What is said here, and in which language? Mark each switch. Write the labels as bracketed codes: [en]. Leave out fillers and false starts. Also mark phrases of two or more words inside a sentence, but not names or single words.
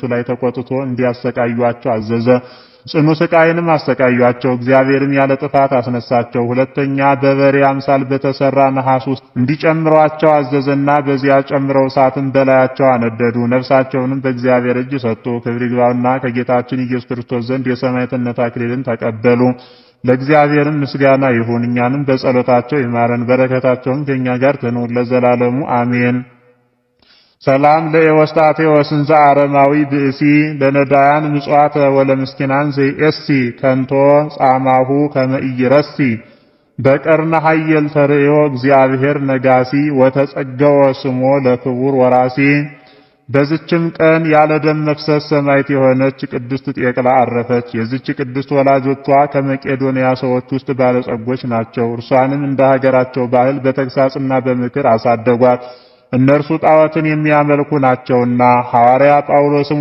[am] ላይ ተቆጥቶ እንዲያሰቃዩአቸው አዘዘ። ጽኑ ስቃይንም አሰቃዩአቸው። እግዚአብሔርም ያለ ጥፋት አስነሳቸው። ሁለተኛ በበሬ አምሳል በተሰራ ነሐስ ውስጥ እንዲጨምሯቸው አዘዘና በዚያ ጨምረው እሳትን በላያቸው አነደዱ። ነፍሳቸውንም በእግዚአብሔር እጅ ሰጡ። ክብር ይግባውና ከጌታችን ኢየሱስ ክርስቶስ ዘንድ የሰማዕትነት አክሊልን ተቀበሉ። ለእግዚአብሔርም ምስጋና ይሁን። እኛንም በጸሎታቸው ይማረን፣ በረከታቸውም ከኛ ጋር ትኑር ለዘላለሙ አሜን። [gez] ሰላም ለኤዎስጣቴዎስ እንዘ አረማዊ ብእሲ ለነዳያን ምጽዋተ ወለምስኪናን ዘይእሲ ከንቶ ጻማሁ ከመ ኢይረሲ በቀርነ ኃየል ተርእዮ እግዚአብሔር ነጋሲ ወተጸገወ ስሞ ለክቡር ወራሲ። [am] በዚችም ቀን ያለ ደም መፍሰስ ሰማዕት የሆነች ቅድስት ጤቅላ አረፈች። የዚች ቅድስት ወላጆቿ ከመቄዶንያ ሰዎች ውስጥ ባለጸጎች ናቸው። እርሷንም እንደ ሀገራቸው ባህል በተግሳጽና በምክር አሳደጓት። እነርሱ ጣዖትን የሚያመልኩ ናቸውና። ሐዋርያ ጳውሎስም